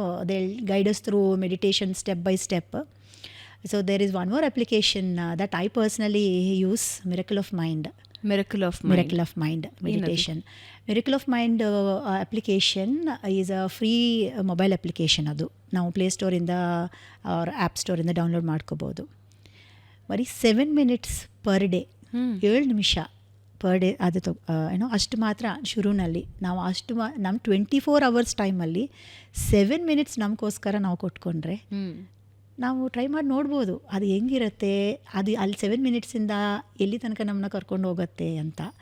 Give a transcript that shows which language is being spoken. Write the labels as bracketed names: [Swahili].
[English] They guides through meditation step by step. So there is one more application that I personally use, Miracle of Mind. Miracle of Mind meditation. Miracle of Mind application is a free mobile application. [Kannada] ಅದು ನಾವು ಪ್ಲೇಸ್ಟೋರಿಂದ ಅವ್ರ app ಸ್ಟೋರಿಂದ download ಮಾಡ್ಕೋಬೋದು. ಬರೀ 7 minutes per day, 7 ನಿಮಿಷ per day ಅದು ಅಷ್ಟು ಮಾತ್ರ. ಶುರುನಲ್ಲಿ ನಾವು ಅಷ್ಟು ನಮ್ಮ 24 hours ಟೈಮಲ್ಲಿ 7 minutes ನಮಗೋಸ್ಕರ ನಾವು ಕೊಟ್ಕೊಂಡ್ರೆ ನಾವು ಟ್ರೈ ಮಾಡಿ ನೋಡ್ಬೋದು ಅದು ಹೆಂಗಿರುತ್ತೆ, ಅದು ಅಲ್ಲಿ 7 minutesಯಿಂದ ಎಲ್ಲಿ ತನಕ ನಮ್ಮನ್ನ ಕರ್ಕೊಂಡು ಹೋಗುತ್ತೆ ಅಂತ.